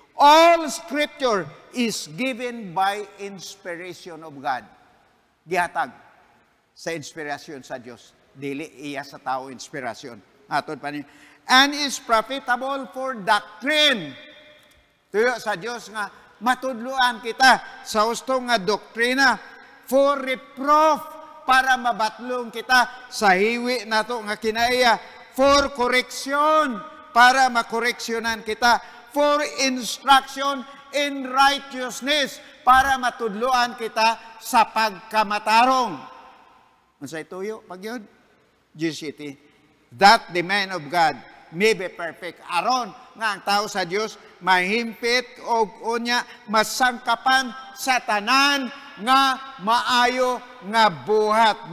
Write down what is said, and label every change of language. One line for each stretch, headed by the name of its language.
English: All scripture is given by inspiration of God.
Cebuano: Gihatag sa inspirasyon sa Dios. Dili iya sa tao inspirasyon. Atod pa ni.
English: And is profitable for doctrine.
Cebuano: Tuyo sa Dios nga matudluan kita sa husto nga doktrina,
English: for reproof,
Cebuano: para mabatlong kita sa hiwi nato nga kinaiya,
English: for correction,
Cebuano: para makoreksyonan kita,
English: for instruction in righteousness,
Cebuano: para matudluan kita sa pagkamatarong. Unsay tuyo pag yun? GCT.
English: That the man of God may be perfect.
Cebuano: Aron nga ang tao sa Dios mahimpit o unya masangkapan sa tanan nga maayo nga buhat.